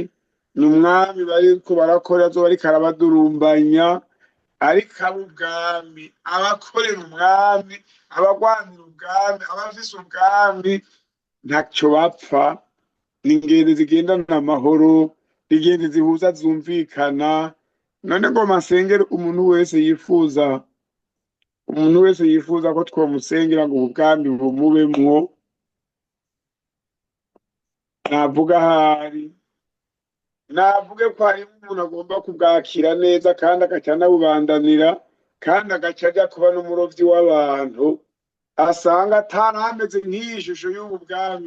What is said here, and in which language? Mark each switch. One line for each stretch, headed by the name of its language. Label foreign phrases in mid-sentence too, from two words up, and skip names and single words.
Rundi: N'umwami bariko barakora azoba ariko arabadurumbanya, ariko ab'ubwami, abakorera umwami, abagwanira ubwami, abafise ubwami, ntaco bapfa. N'ingendo zigendana amahoro, ingendo zihuza zumvikana. None ngo masengero umuntu wese yifuza ko twomusengera ngo ubwami bumubemwo, navuga ahari, navuge ko harimo umuntu agomba kubwakira neza kandi agaca anabubandanira, kandi agaca ajya kuba n'umurovyi w'abantu, asanga atarameze nk'iyi shusho y'ubu bwami.